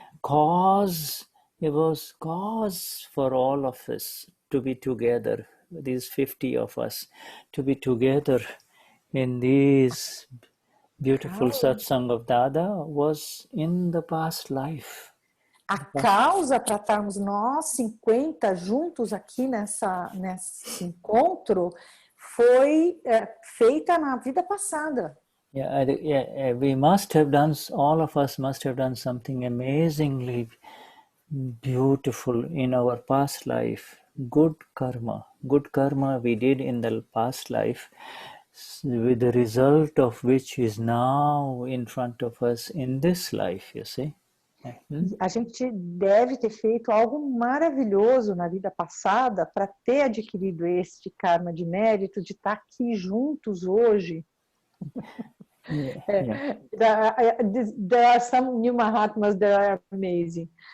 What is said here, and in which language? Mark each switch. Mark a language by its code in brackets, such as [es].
[en] Cause, it was cause for all of us to be together, these 50 of us, to be together in these beautiful satsang of Dada was in the past life. [pt] A causa para estarmos nós 50 juntos aqui nesse encontro foi feita na vida passada. [en] We must have done, all of us must have done something amazingly beautiful in our past life. Good karma we did in the past life, with the result of which is now in front of us in this life, you see. [pt] A gente deve ter feito algo maravilhoso na vida passada para ter adquirido este karma de mérito de estar aqui juntos hoje. [en] There are some new Mahatmas that are amazing.